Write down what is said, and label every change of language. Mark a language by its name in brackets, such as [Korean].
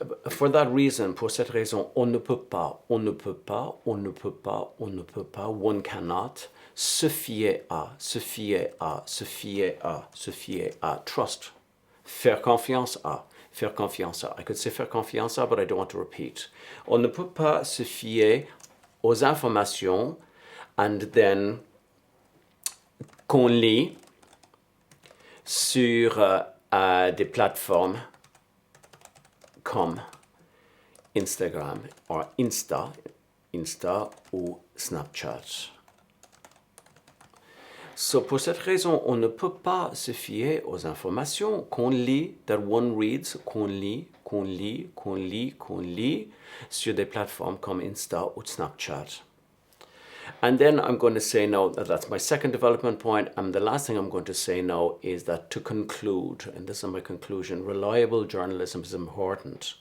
[English] For that reason, [French] pour cette raison, on ne peut pas, [English] one cannot [French] se fier à, [English] trust, [French] faire confiance à. [English] I could say [French] faire confiance à, [English] but I don't want to repeat. [French] On ne peut pas se fier aux informations [English] and then [French] qu'on lit sur des plateformes comme Instagram or Insta ou Snapchat. So, pour cette raison, on ne peut pas se fier aux informations qu'on lit, [English] that one reads, [French] qu'on lit sur des plateformes comme Insta ou Snapchat. [English] And then I'm going to say now that that's my second development point, and the last thing I'm going to say now is that to conclude, and this is my conclusion, reliable journalism is important.